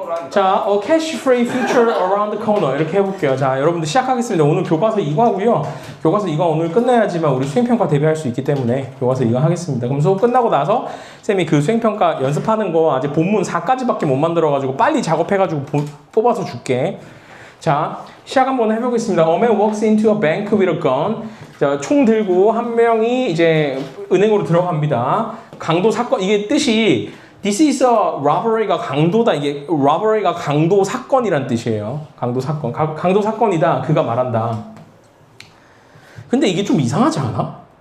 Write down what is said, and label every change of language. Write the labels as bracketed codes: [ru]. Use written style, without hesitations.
[ko] 자, [en] cash free future around the corner [ko] 이렇게 해볼게요. 자, 여러분들 시작하겠습니다. 오늘 교과서 2과고요. 교과서 2과 오늘 끝내야지만 우리 수행평가 대비할 수 있기 때문에 교과서 2과 하겠습니다. 그럼 수업 끝나고 나서 쌤이 그 수행평가 연습하는 거 아직 본문 4까지밖에 못 만들어가지고 빨리 작업해가지고 뽑아서 줄게. 자, 시작 한번 해보겠습니다. [en] A man walks into a bank with a gun. [ko] 자, 총 들고 한 명이 이제 은행으로 들어갑니다. 강도 사건, 이게 뜻이 [en] This is a robbery [ko] 가 강도다. 이게 robbery가 강도 사건이란 뜻이에요. 강도 사건. 강도 사건이다. 그가 말한다. 근데 이게 좀 이상하지 않아?